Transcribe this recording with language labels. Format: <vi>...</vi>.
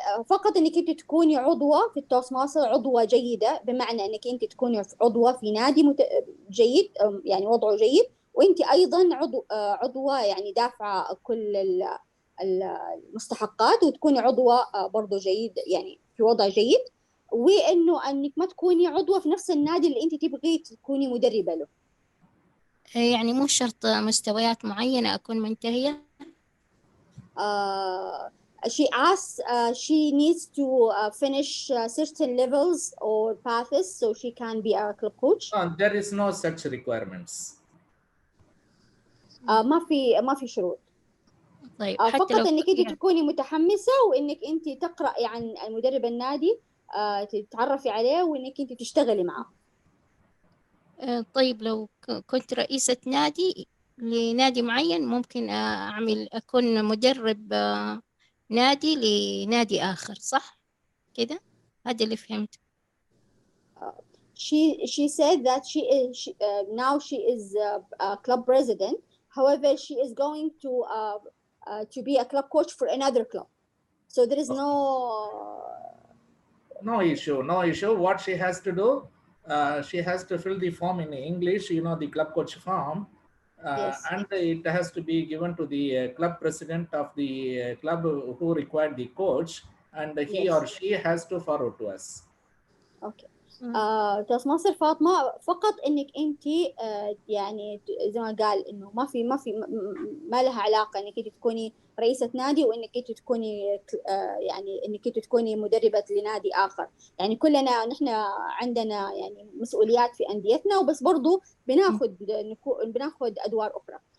<ar>فقط انك انت تكوني عضوة في التوست ماستر, عضوة جيدة, بمعنى انك انت تكوني عضوة في نادي جيد, يعني وضعه جيد, وانت ايضا عضوة يعني دافعة كل المستحقات, وتكوني عضوة برضو جيد, يعني في وضع جيد, وانه انك ما تكوني عضوة في نفس النادي اللي انت تبغي تكوني مدربة له. يعني مو شرط مستويات معينة أكون منتهية.</ar> <en>She asks, she needs to finish certain levels or paths so she can be a club coach. There is no such requirements.</en> <ar>ما في شروط. طيب حتى فقط لو انك انت تكوني متحمسة, وانك انت تقرأي عن المدرب النادي, تتعرفي عليه, وانك انت تشتغلي معه. طيب لو كنت رئيسة نادي لنادي معين, ممكن أكون مدرب نادي لنادي آخر, صح كده؟ هذا اللي فهمت.</ar> <en>She said that now she is a club president. However, she is going to be a club coach for another club. So there is no issue. What she has to do, she has to fill the form in English, the club coach form. Yes. And it has to be given to the club president of the club who required the coach, and he Yes. or she has to forward to us. Okay.</en> <ar>توستماستر فاطمة, فقط انك انت يعني زي ما قال انه ما لها علاقة انك انت تكوني رئيسة نادي, وانك انت تكوني يعني انك انت تكوني مدربة لنادي اخر. يعني كلنا نحن عندنا يعني مسؤوليات في انديتنا, وبس برضو بناخذ ادوار اخرى.</ar>